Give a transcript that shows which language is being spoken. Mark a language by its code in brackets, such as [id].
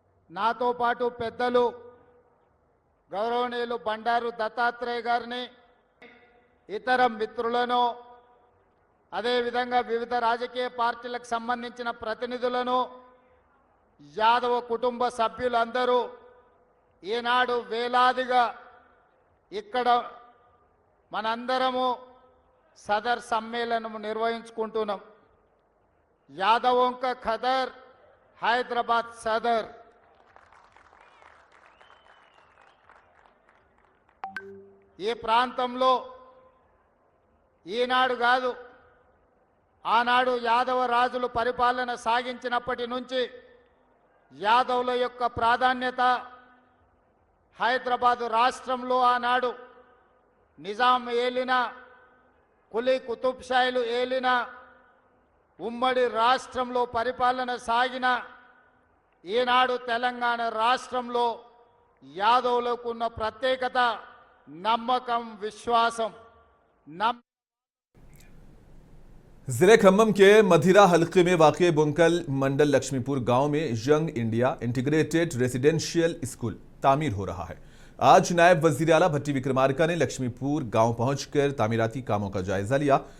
[te] నాతో పాటు పెద్దలు గౌరవనీయులు బండారు దత్తాత్రేయ గారిని, ఇతర మిత్రులను, అదేవిధంగా వివిధ రాజకీయ పార్టీలకు సంబంధించిన ప్రతినిధులను, యాదవ కుటుంబ సభ్యులందరూ ఈనాడు వేలాదిగా ఇక్కడ మనందరము సదర్ సమ్మేళనం నిర్వహించుకుంటున్నాం। [hi] యాదవోं का खदर హైదరాబాద్ సదర్। [te] ఈ ప్రాంతంలో ఈనాడు కాదు, ఆనాడు యాదవ రాజులు పరిపాలన సాగించినప్పటి నుంచి యాదవుల యొక్క ప్రాధాన్యత హైదరాబాద్ రాష్ట్రంలో ఆనాడు నిజాం ఏలిన, కులీ కుతుబ్షాయిలు ఏలిన ఉమ్మడి రాష్ట్రంలో పరిపాలన సాగిన ఈనాడు తెలంగాణ రాష్ట్రంలో యాదవులకు ఉన్న ప్రత్యేకత, నమ్మకం, విశ్వాసం। [hi] जिले खम्मम के मधिरा हल्के में वाक़ बुंकल मंडल लक्ष्मीपुर गांव में young India integrated residential school तामीर हो रहा है। आज नायब वजीर आला भट्टी विक्रमार्का ने लक्ष्मीपुर गांव पहुंचकर तामीराती कामों का जायजा लिया।